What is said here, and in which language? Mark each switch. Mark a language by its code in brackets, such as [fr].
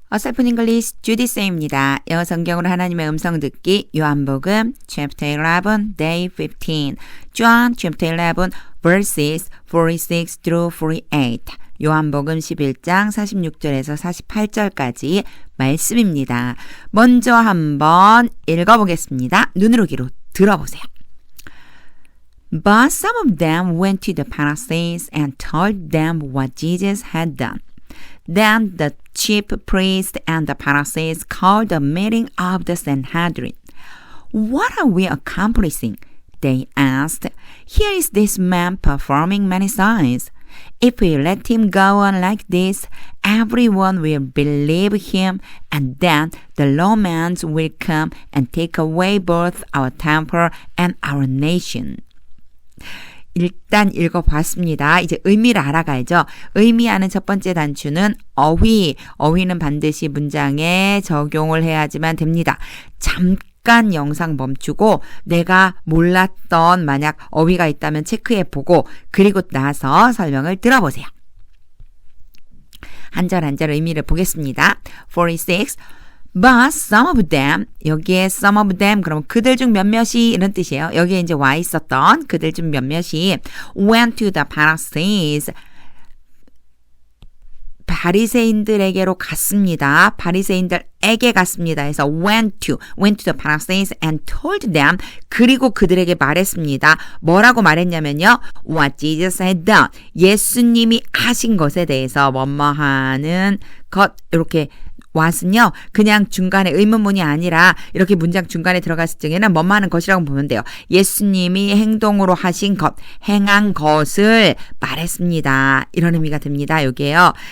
[ko] 어설픈 잉글리시 주디 쌤입니다. 영어 성경으로 하나님의 음성 듣기 요한복음 [en] chapter 11 day 15 John chapter 11 verses 46 through 48 [ko] 요한복음 11장 46절에서 48절까지 말씀입니다. 먼저 한번 읽어보겠습니다. 눈으로 귀로 들어보세요. [en] But some of them went to the Pharisees and told them what Jesus had done. Then the chief priests and the Pharisees called a meeting of the Sanhedrin. What are we accomplishing? They asked. Here is this man performing many signs. If we let him go on like this, everyone will believe him, and then the Romans will come and take away both our temple and our nation. [ko] 일단 읽어봤습니다. 이제 의미를 알아가야죠. 의미하는 첫 번째 단추는 어휘. 어휘는 반드시 문장에 적용을 해야지만 됩니다. 잠깐 영상 멈추고 내가 몰랐던 만약 어휘가 있다면 체크해보고 그리고 나서 설명을 들어보세요. 한 절 한 절 의미를 보겠습니다. 46. [en] But some of them, [ko] 여기에 [en] some of them, [ko] 그럼 그들 중 몇몇이 이런 뜻이에요. 여기에 이제 와 있었던 그들 중 몇몇이 [en] went to the Pharisees, [ko] 바리새인들에게로 갔습니다. 바리새인들에게 갔습니다. [en] 해서 went to the Pharisees and told them, [ko] 그리고 그들에게 말했습니다. 뭐라고 말했냐면요. [en] What Jesus had done. [ko] 예수님이 하신 것에 대해서 뭐뭐하는 것 이렇게 what은요. 그냥 중간에 의문문이 아니라 이렇게 문장 중간에 들어갔을 적에는 뭐뭐하는 것이라고 보면 돼요. 예수님이 행동으로 하신 것, 행한 것을 말했습니다. 이런 의미가 됩니다. 여기에요.